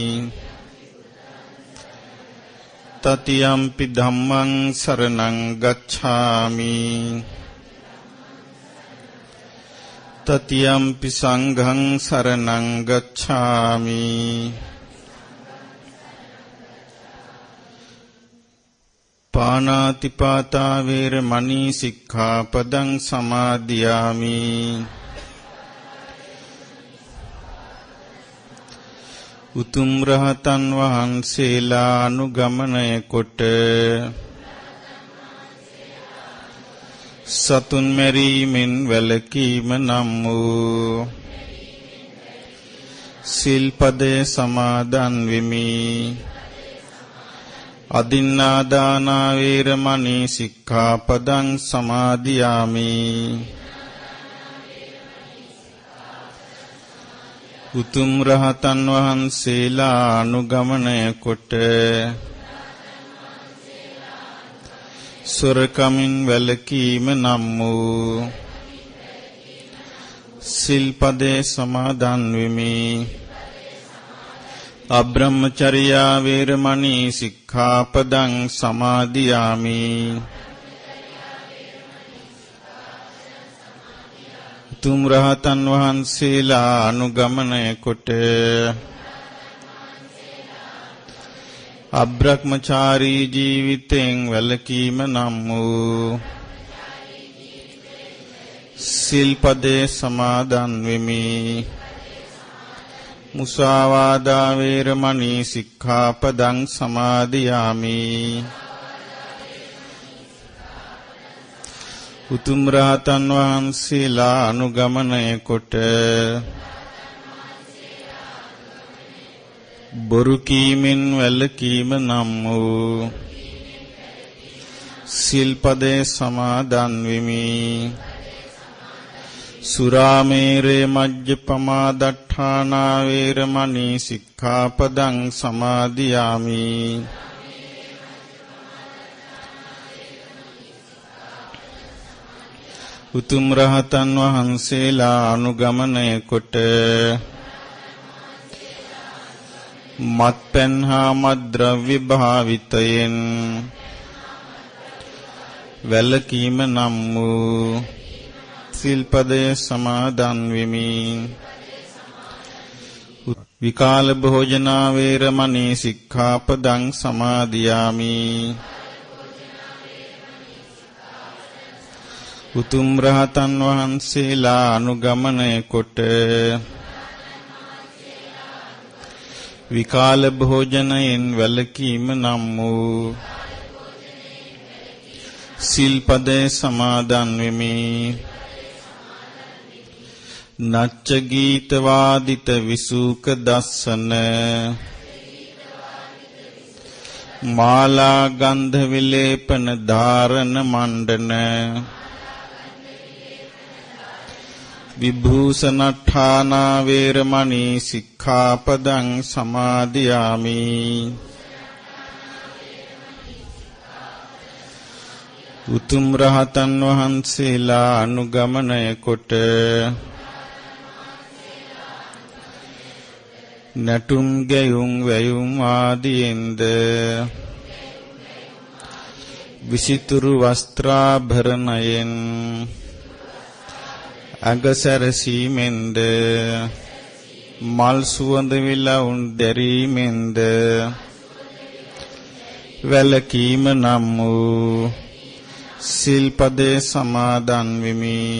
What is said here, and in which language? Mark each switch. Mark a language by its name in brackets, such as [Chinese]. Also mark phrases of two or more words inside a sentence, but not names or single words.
[Pali] තතියම්පි ධම්මං සරණං ගච්ඡාමි තතියම්පි සංඝං සරණං ගච්ඡාමි පාණාතිපාතා වේරමණී සික්ඛාපදං සමාදියාමි [Sinhala] උතුම් රහතන් වහන්සේලා අනුගමනය කොට සතුන් මැරීමෙන් වැළකීම නම් වූ සිල්පදය සමාදන් වෙමි. [Pali] අදින්නාදාන වේරමණී සික්ඛාපදං සමාදියාමි. [Sinhala] උතුම් රහතන් වහන්සේලා අනුගමනය කොට සොරකමින් වැළකීම නම් වූ සිල්පදේ සමාදන් වෙමි. [Pali] අබ්‍රහ්මචර්යා වේරමණී සික්ඛාපදං සමාදියාමි. [Sinhala] උතුම් රහතන් වහන්සේලා අනුගමනය කොට අබ්‍රහ්මචාරී ජීවිතෙන් වැළකීම නම් වූ සිල්පදේ සමාදන් වෙමි. [Pali] මුසාවාදා වේරමණී සික්ඛාපදං සමාදියාමි. [Sinhala] උතුම් රහතන් වහන්සේලා අනුගමනය කොට බොරු කීමෙන් වැළකීම නම් වූ සිල්පදේ සමාදන් වෙමි. [Pali] සුරාමේරේ මජ්ජපමා දට්ඨානා වේරමණී සික්ඛාපදං සමාදියාමි. [Sinhala] උතුම් රහතන් වහන්සේලා අනුගමනය කොට මත්පැන් හා මත්ද්‍රව්‍ය භාවිතයෙන් වැළකීම නම් වූ සිල්පදය සමාදන් වෙමි. [Pali] විකාල භෝජනා වේරමණී සික්ඛාපදං සමාදියාමි. [Sinhala] උතුම් රහතන් වහන්සේලා අනුගමනය කොට විකාල භෝජනයෙන් වැළකීම නම් වූ සිල්පදේ සමාදන් වෙමි. [Pali] නච්ච ගීත වාදිත විසූක දස්සන මාලා ගන්ධ විලේපන ධාරණ මණ්ඩන විභූෂණඨානා වේරමණී සික්ඛාපදං සමාදියාමි. [Sinhala] උතුම් රහතන් වහන්සේලා අනුගමනය කොට නටුම් ගැයුම් වැයුම් ආදීන්ද විසිතුරු වස්ත්‍රාභරණයෙන් අගසරසීමෙන්ද මල් සුවඳ විලවුන් දැරීමෙන්ද වැළකීම නම් වූ සිල්පදේ සමාදන් වෙමි.